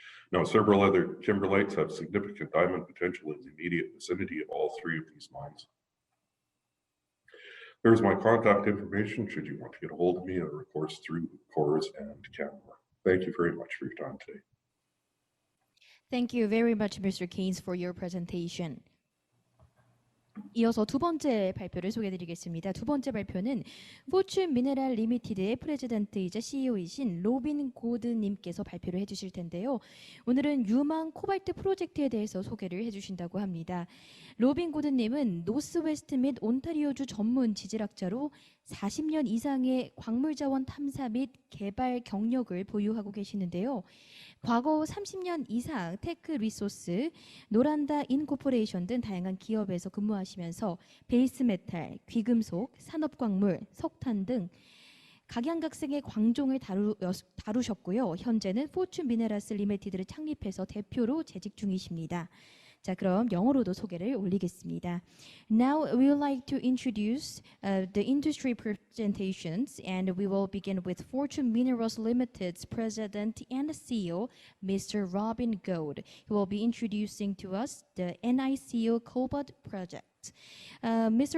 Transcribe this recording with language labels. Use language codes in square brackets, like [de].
[en] Now, several other kimberlites have significant diamond potential in the immediate vicinity of all 3 of these mines. There's my contact information should you want to get a hold of me, or of course through CORS and Canmore. Thank you very much for your time today. Thank you very much, Mr. Keynes, for your presentation. [ko] 이어서 두 번째 발표를 소개해드리겠습니다. 두 번째 발표는 포춘 미네랄 리미티드의 프레지던트이자 CEO이신 로빈 고드님께서 발표를 해주실 텐데요. 오늘은 유망 코발트 프로젝트에 대해서 소개를 해주신다고 합니다. 로빈 고드님은 노스웨스트 및 온타리오주 전문 지질학자로 40년 이상의 광물자원 탐사 및 개발 경력을 보유하고 계시는데요. 과거 30년 이상 테크 리소스, 노란다 인코퍼레이션 등 다양한 기업에서 근무하시면서 베이스 메탈, 귀금속, 산업광물, 석탄 등 각양각색의 광종을 다루셨고요. 현재는 포춘 미네랄스 리미티드를 창립해서 대표로 재직 중이십니다. 자, 그럼 영어로도 소개를 올리겠습니다. [en] Now we would like to introduce the industry presentations, and we will begin with Fortune Minerals Limited's President and CEO, Mr. Robin Gold, who will be introducing to us the NICO Cobalt project. Mr.